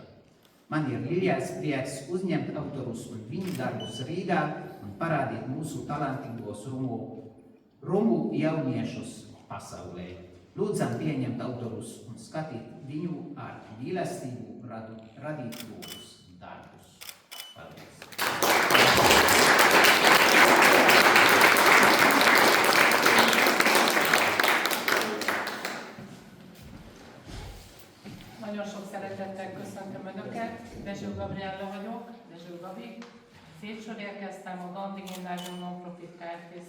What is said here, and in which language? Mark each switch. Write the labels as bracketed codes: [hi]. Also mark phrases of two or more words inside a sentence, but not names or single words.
[lv] Man ir liels prieks uzņemt autorus un viņu darbus Rīgā un parādīt mūsu talantīgos Romu jauniešus pasaulē. Lūdzam pieņemt autorus un skatīt viņu ar mīlestību radītos darbus. Paldies! [hu] Nagyon sok szeretettel köszöntöm Önöket, Dezső Gabriella vagyok, Dezső Gabi. Szétsor érkeztem, a Gandhi Gimnázium Non-Profit Kft.